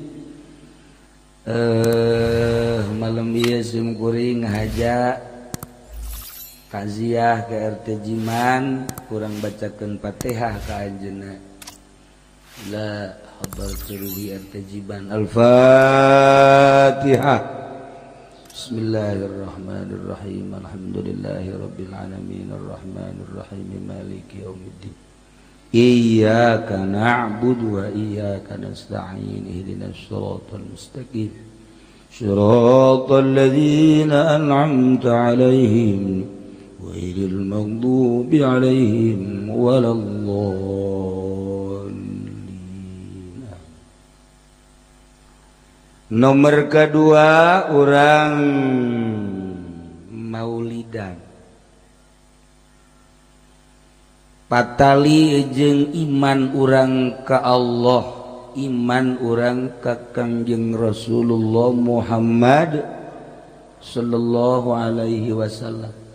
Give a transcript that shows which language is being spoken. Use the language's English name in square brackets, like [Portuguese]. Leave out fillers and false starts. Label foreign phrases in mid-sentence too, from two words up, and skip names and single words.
[Sundanese] Malam ieu simkuring ngahaja taziah ke RT Jiman kurang bacakeun Fatihah ka anjeunna. [Arabic] لا حضرة روح RT Jiman الفاتحة. بسم الله الرحمن الرحيم. الحمد لله رب العالمين الرحمن الرحيم مالك يوم الدين. إياك نعبد وإياك نستعين اهدنا الصراط المستقيم. صراط الذين أنعمت عليهم غير المغضوب عليهم ولا الضالين. [Sundanese] Nomor kedua orang maulidan patali jeung iman urang ka Allah, iman urang ka Kangjeng Rasulullah Muhammad [Arabic] صلى الله عليه وسلم.